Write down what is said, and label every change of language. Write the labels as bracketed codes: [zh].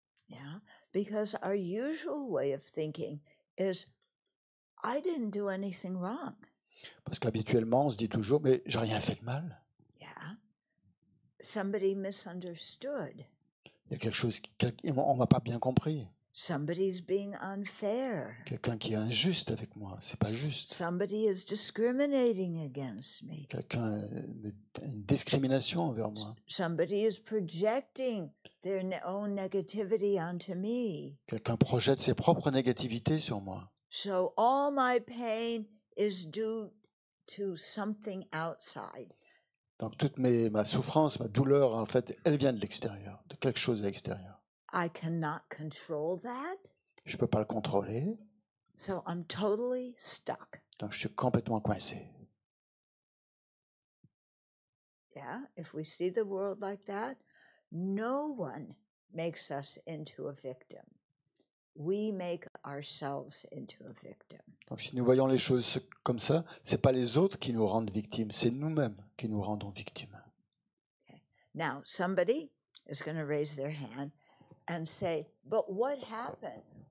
[en] Yeah, because our usual way of thinking is, I didn't do anything wrong. [fr] Parce qu'habituellement, on se dit toujours, mais j'ai rien fait de mal. [en] Yeah. Somebody misunderstood. [fr] Il y a quelque chose, on m'a pas bien compris. [en] Somebody's being unfair. [fr] Quelqu'un qui est injuste avec moi, c'est pas juste. [en] Somebody is discriminating against me. [fr] Quelqu'un a une discrimination envers moi. [en] Somebody is projecting their own negativity onto me. [fr] Quelqu'un projette ses propres négativités sur moi. [en] So all my pain is due to something outside. [fr] Donc toute ma souffrance, ma douleur, en fait, elle vient de l'extérieur, de quelque chose à l'extérieur. [en] I cannot control that. [fr] Je peux pas le contrôler. [en] So I'm totally stuck. [fr] Donc je suis complètement coincé. [en] Yeah, if we see the world like that, no one makes us into a victim. We make ourselves into a victim. [fr] Donc si nous voyons les choses comme ça, c'est pas les autres qui nous rendent victimes, c'est nous-mêmes qui nous rendons victimes. [en] Okay. Now, somebody is going to raise their hand and say, but what happened?